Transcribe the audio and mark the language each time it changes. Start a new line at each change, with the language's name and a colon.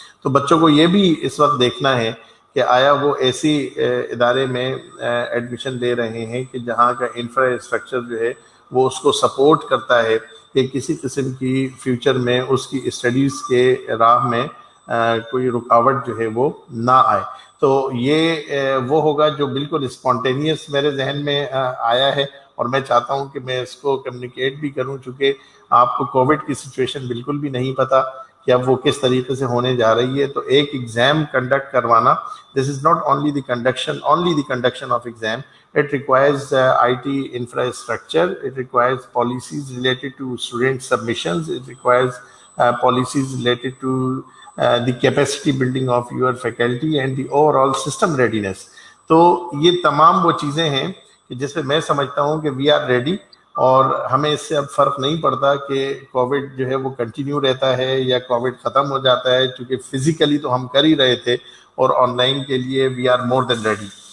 Urdu: تو بچوں کو یہ بھی اس وقت دیکھنا ہے کہ آیا وہ ایسی ادارے میں ایڈمیشن لے رہے ہیں کہ جہاں کا انفراسٹرکچر جو ہے وہ اس کو سپورٹ کرتا ہے کہ کسی قسم کی فیوچر میں اس کی اسٹڈیز کے راہ میں کوئی رکاوٹ جو ہے وہ نہ آئے. تو یہ وہ ہوگا جو بالکل اسپونٹینیس میرے ذہن میں آیا ہے, اور میں چاہتا ہوں کہ میں اس کو کمیونیکیٹ بھی کروں چونکہ آپ کو کووڈ کی سچویشن بالکل بھی نہیں پتہ کہ اب وہ کس طریقے سے ہونے جا رہی ہے. تو ایک ایگزام کنڈکٹ کروانا,
English: This is not only the conduction of exam, it requires IT infrastructure, it requires policies related to student submissions, it requires policies related to the capacity building of your faculty and the overall system readiness.
Urdu: تو یہ تمام وہ چیزیں ہیں کہ جس پہ میں سمجھتا ہوں کہ
English: we are ready,
Urdu: اور ہمیں اس سے اب فرق نہیں پڑتا کہ کووڈ جو ہے وہ کنٹینیو رہتا ہے یا کووڈ ختم ہو جاتا ہے, چونکہ فزیکلی تو ہم کر ہی رہے تھے اور آن لائن کے لیے
English: We are more than ready.